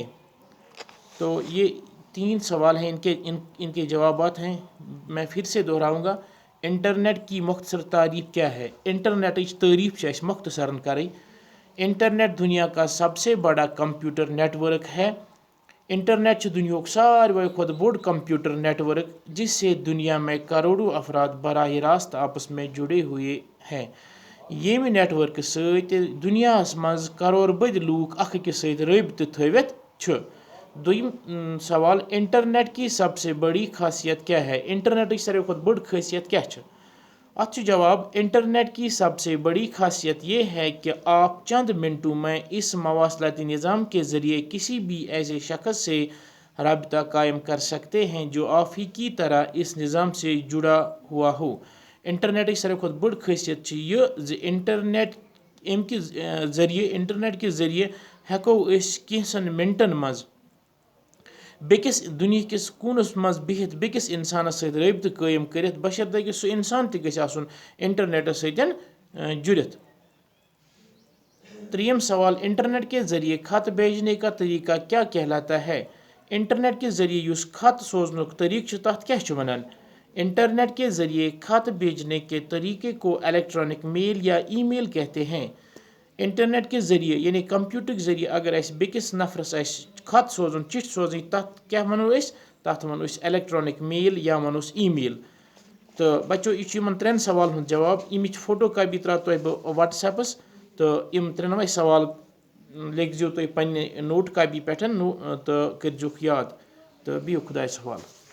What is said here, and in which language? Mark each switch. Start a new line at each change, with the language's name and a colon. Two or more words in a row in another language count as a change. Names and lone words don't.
Urdu: تو یہ 3 سوال ہیں، ان کے جوابات ہیں۔ میں پھر سے دہراؤں گا، انٹرنیٹ کی مختصر تعریف کیا ہے؟ انٹرنیٹ کی تعریف سے مختصراً کریں۔ انٹرنیٹ دنیا کا سب سے بڑا کمپیوٹر نیٹ ورک ہے۔ انٹرنیٹ دنیا کا
Kashmiri: ساروی کھوتہ بوڑ
Urdu: کمپیوٹر نیٹ ورک جس سے دنیا میں کروڑوں افراد براہ راست آپس میں جڑے ہوئے ہیں۔
Kashmiri: یہ نیٹ ورک ست دنیا مز کرور بد لوگ اخ أکس ست رابطہ تھوت چھ۔
Urdu: دویم سوال، انٹرنیٹ کی سب سے بڑی خاصیت کیا ہے؟
Kashmiri: انٹرنیٹ کی ساروی کھوتہ بڑ خاصیت کیا چھ؟ اتھ جواب،
Urdu: انٹرنیٹ کی سب سے بڑی خاصیت یہ ہے کہ آپ چند منٹوں میں اس مواصلاتی نظام کے ذریعے کسی بھی ایسے شخص سے رابطہ قائم کر سکتے ہیں جو آپ ہی کی طرح اس نظام سے جڑا ہوا ہو۔
Kashmiri: انٹرنیٹ کی ساروی کھوتہ بڑ خاصیت یہ
Urdu: انٹرنیٹ کے ذریعے
Kashmiri: ہیکو اس کینژن منٹن مز بیکس دنیا کس کونس مز بہت بیکس انسانس ست رابطہ قائم کرت، بشرطہ کہ سہ انسان تہ گژھِ آسن انٹرنیٹ ستن جڑت۔
Urdu: تریم سوال، انٹرنیٹ کے ذریعے خط بھیجنے کا طریقہ کیا کہلاتا ہے؟ انٹرنیٹ کے ذریعے
Kashmiri: اس خط سوزنک طریقہ تتھ کیا چھ ونان؟
Urdu: انٹرنیٹ کے ذریعے خط بھیجنے کے طریقے کو
English: electronic mail
Urdu: یا
English: e-mail
Urdu: کہتے ہیں۔ انٹرنیٹ کے ذریعے یعنی کمپیوٹر کے ذریعے
Kashmiri: اگر اس بیکس نفرس خط سوزن چٹھ سوزن تتھ کیا ونو اس؟ تتھ ونو اس
English: electronic mail
Kashmiri: یا ونوس
English: e-mail.
Kashmiri: تو بچو یہ 3 سوال ہند جواب، امچ
English: photo copy
Kashmiri: ترا تہ بہ واٹس ایپس، تو یم 3 سوال لکھزو تہ پنہ
English: note copy
Kashmiri: پہ تو کرزوک یاد، تو بہو خدایس حوالہ۔